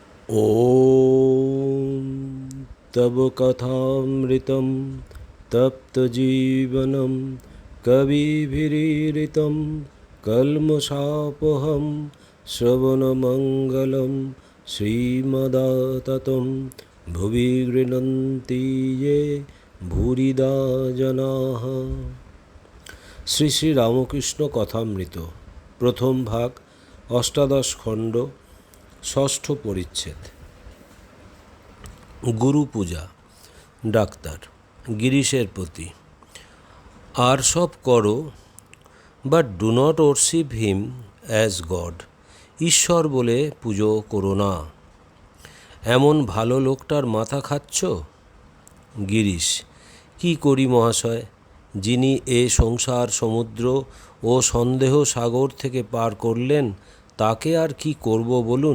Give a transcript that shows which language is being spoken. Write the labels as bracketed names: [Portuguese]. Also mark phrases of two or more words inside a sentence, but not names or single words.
[Sanskrit] ॐ तव कथामृतं तप्तजीवनं कविभिरीडितं कल्मषापहं श्रवणमङ्गलं श्रीमदाततं भुवि गृह्णन्ति ये भूरिदा जनाः। [Bangla] শ্রী শ্রী রামকৃষ্ণ কথামৃত প্রথম ভাগ, অষ্টাদশ খণ্ড, ষষ্ঠ পরিচ্ছেদ। গুরু পূজা। ডাক্তার গিরিশের প্রতি। আর সব করো, [English] But do not worship him as God. [Bangla] ঈশ্বর বলে পুজো করো না। এমন ভালো লোকটার মাথা খাচ্ছ? গিরিশ: কি করি মহাশয়, যিনি এ সংসার সমুদ্র ও সন্দেহ সাগর থেকে পার করলেন, তাকে আর কি করব বলুন?